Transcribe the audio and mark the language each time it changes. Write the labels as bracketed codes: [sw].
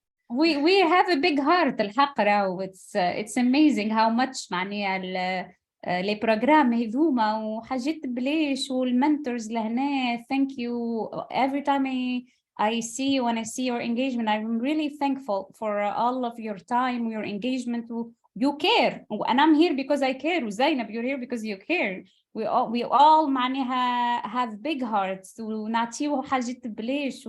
[en] We have a big heart [ar] الحق راهو. [en] It's amazing how much [ar] معناها لي بروجرام هذوما وحاجات بلاش والمنتورز لهنا. [en] Thank you. Every time I see you and I see your engagement, I'm really thankful for all of your time, your engagement. You care, and I'm here because I care. Zeineb, you're here because you care. We all معناها have big hearts [ar] ونعطيو حاجات بلاش.